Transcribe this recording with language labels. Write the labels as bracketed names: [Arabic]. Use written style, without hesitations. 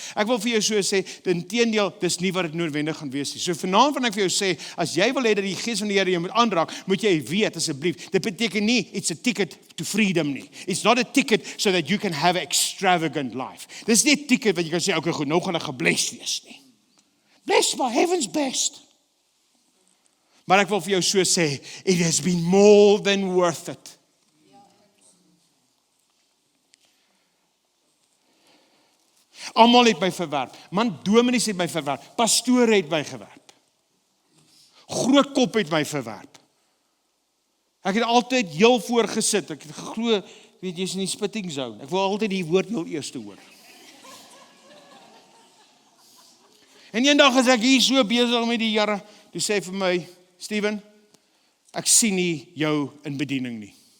[Afrikaans] Ek wil vir jou so sê, inteendeel, dis nie wat dit noodwendig gaan wees nie. So vanaand wil ek vir jou sê, as jy wil hê dat die gees van die Here jou moet aanraak, moet jy weet asseblief, dit beteken nie [English] it's a ticket to freedom [Afrikaans] nie. [English] It's not a ticket so that you can have an extravagant life. [Afrikaans] Dis nie 'n ticket wat jy kan sê, okay, goed, nou gaan ek gebless wees nie. [English] Blessed by heaven's best. [Afrikaans] Maar ek wil vir jou so sê, [English] it has been more than worth it. [Afrikaans] Almal het my verwerp. Man, dominees het my verwerp. Pastore het my verwerp. Groot kop het my verwerp. Ek het altyd heel voor gesit. Ek het geglo, weet jy, is in die spitting zone. Ek wil altyd die woord heel eers hoor. En eendag as ek hier so besig met die Here, toe sê hy vir my, Steven, ek sien nie jou in bediening nie.